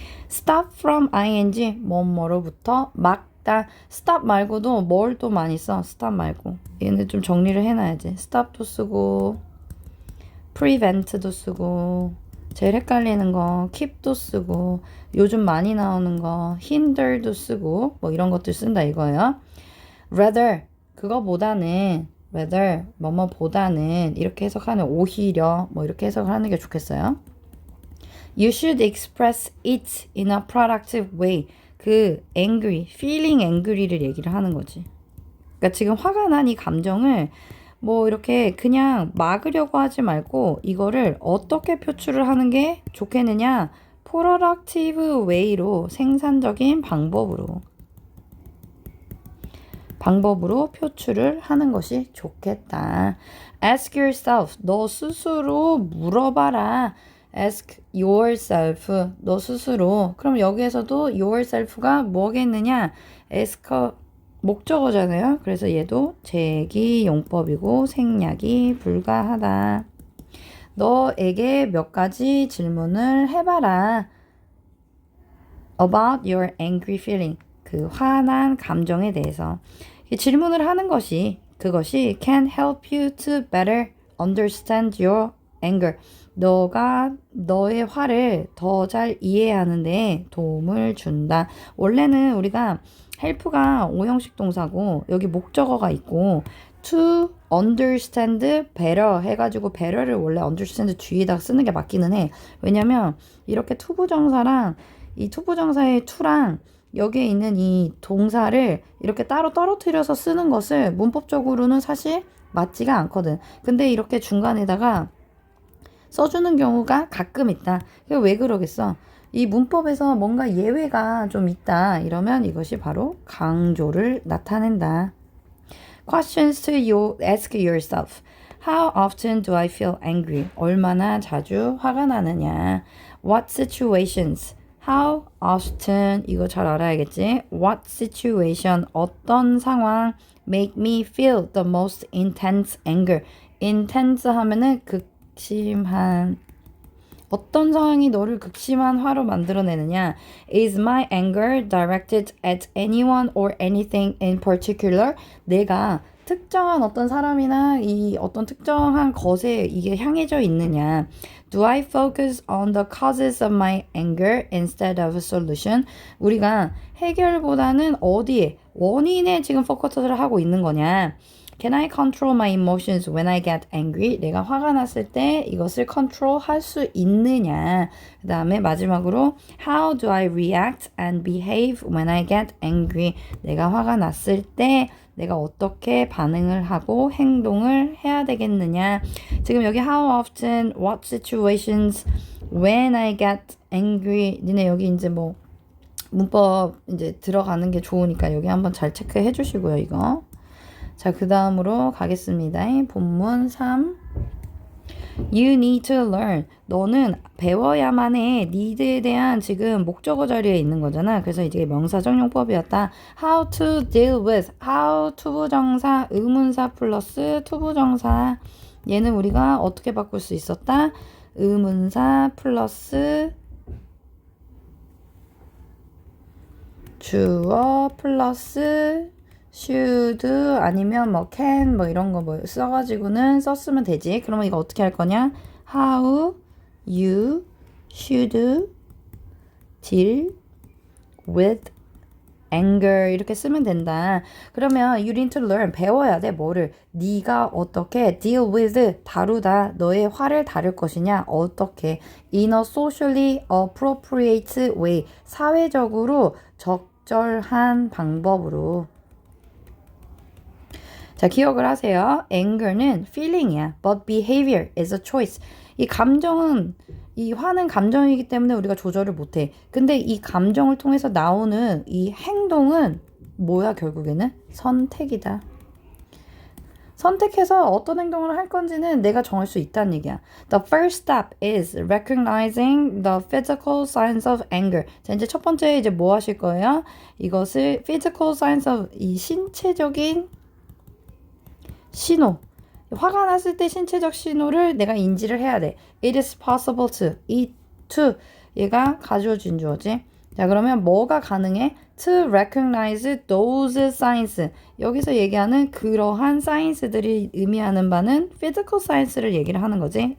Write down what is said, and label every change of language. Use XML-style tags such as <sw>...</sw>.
<en>stop from ing</en> <ko>뭐뭐로부터 막다. stop 말고도 뭘 또 많이 써. stop 말고 얘는 좀 정리를 해놔야지. stop도 쓰고 prevent도 쓰고 제일 헷갈리는 거 keep도 쓰고 요즘 많이 나오는 거 hinder도 쓰고 뭐 이런 것들 쓴다 이거예요. rather 그거보다는 rather 뭐뭐보다는 이렇게 해석하는 오히려 뭐 이렇게 해석을 하는 게 좋겠어요.</ko> <en>You should express it in a productive way.</en> <ko>그 angry, feeling angry를 얘기를 하는 거지. 그러니까 지금 화가 난 이 감정을 뭐 이렇게 그냥 막으려고 하지 말고 이거를 어떻게 표출을 하는 게 좋겠느냐? productive way로 생산적인 방법으로 표출을 하는 것이 좋겠다.</ko> <en>Ask yourself.</en> <ko>너 스스로 물어봐라.</ko> <en>Ask yourself.</en> <ko>너 스스로. 그럼 여기에서도 yourself가 뭐겠느냐? ask 목적어잖아요. 그래서 얘도 제기용법이고 생략이 불가하다. 너에게 몇 가지 질문을 해봐라.</ko> <en>About your angry feeling.</en> <ko>그 화난 감정에 대해서. 질문을 하는 그것이</ko> <en>can help you to better understand your anger.</en> <ko>너가 너의 화를 더 잘 이해하는 데 도움을 준다. 원래는 우리가 help가 오형식 동사고 여기 목적어가 있고</ko> <en>to understand better</en> <ko>해가지고 better를 원래 understand 뒤에다 쓰는 게 맞기는 해. 왜냐면 이렇게 투부정사랑 이 투부정사의 to랑 여기에 있는 이 동사를 이렇게 따로 떨어뜨려서 쓰는 것을 문법적으로는 사실 맞지가 않거든. 근데 이렇게 중간에다가 써주는 경우가 가끔 있다. 왜 그러겠어? 이 문법에서 뭔가 예외가 좀 있다. 이러면 이것이 바로 강조를 나타낸다.</ko> <en>Questions to ask yourself. How often do I feel angry?</en> <ko>얼마나 자주 화가 나느냐?</ko> <en>What situations? How often?</en> <ko>이거 잘 알아야겠지?</ko> <en>What situation?</en> <ko>어떤 상황?</ko> <en>Make me feel the most intense anger.</en> <ko>intense 하면은 극심한. 어떤 상황이 너를 극심한 화로 만들어내느냐?</ko> <en>Is my anger directed at anyone or anything in particular?</en> <ko>내가 특정한 어떤 사람이나 이 어떤 특정한 것에 이게 향해져 있느냐?</ko> <en>Do I focus on the causes of my anger instead of a solution?</en> <ko>우리가 해결보다는 어디에, 원인에 지금 포커스를 하고 있는 거냐?</ko> <en>Can I control my emotions when I get angry?</en> <ko>내가 화가 났을 때 이것을 컨트롤 할 수 있느냐? 그 다음에 마지막으로</ko> <en>How do I react and behave when I get angry?</en> <ko>내가 화가 났을 때 내가 어떻게 반응을 하고 행동을 해야 되겠느냐? 지금 여기</ko> <en>how often, what situations, when I get angry.</en> <ko>니네 여기 이제 뭐 문법 이제 들어가는 게 좋으니까 여기 한번 잘 체크해 주시고요, 이거. 자, 그 다음으로 가겠습니다. 본문 3.</ko> <en>You need to learn.</en> <ko>너는 배워야만 해. need에 대한 지금 목적어 자리에 있는 거잖아. 그래서 이게 명사적 용법이었다.</ko> <en>How to deal with.</en> <ko>How 투부정사, 의문사 플러스 투부정사. 얘는 우리가 어떻게 바꿀 수 있었다? 의문사 플러스 주어 플러스 should 아니면 뭐 can 뭐 이런 거 뭐 써가지고는 썼으면 되지. 그러면 이거 어떻게 할 거냐?</ko> <en>How you should deal with anger</en> <ko>이렇게 쓰면 된다. 그러면</ko> <en>you need to learn</en> <ko>배워야 돼. 뭐를? 네가 어떻게 deal with 다루다 너의 화를 다룰 것이냐 어떻게</ko> <en>in a socially appropriate way</en> <ko>사회적으로 적절한 방법으로. 자, 기억을 하세요. anger는 feeling이야.</ko> <en>but behavior is a choice.</en> <ko>이 감정은 이 화는 감정이기 때문에 우리가 조절을 못해. 근데 이 감정을 통해서 나오는 이 행동은 뭐야 결국에는? 선택이다. 선택해서 어떤 행동을 할 건지는 내가 정할 수 있다는 얘기야.</ko> <en>The first step is recognizing the physical signs of anger.</en> <ko>자, 이제 첫 번째 이제 뭐 하실 거예요? 이것을 physical signs of 이 신체적인 신호. 화가 났을 때 신체적 신호를 내가 인지를 해야 돼.</ko> <en>It is possible to.</en> <ko>이 to 얘가 가주어진 주어지. 자, 그러면 뭐가 가능해?</ko> <en>To recognize those signs.</en> <ko>여기서 얘기하는 그러한 signs들이 의미하는 바는 physical signs를 얘기를 하는 거지.</ko>